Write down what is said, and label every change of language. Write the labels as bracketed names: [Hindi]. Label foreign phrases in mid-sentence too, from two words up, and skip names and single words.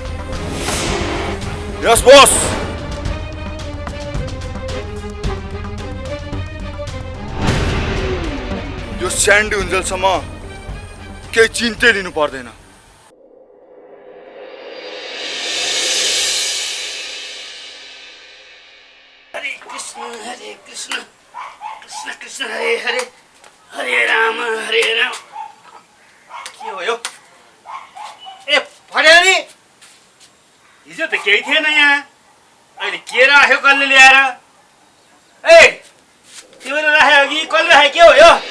[Nepali] यस बस यो स्यान्डी हुन्जेलसम्म केही चिन्तै लिनु पर्दैन [Sanskrit] हरे कृष्ण कृष्ण कृष्ण हरे हरे हरे राम [Nepali] के हो यो ए फड्यानी हिजो त केही थिएन यहाँ अहिले के राख्यो कसले ल्याएर ए तिमीले राख्यो कि कसले राख्यो के हो यो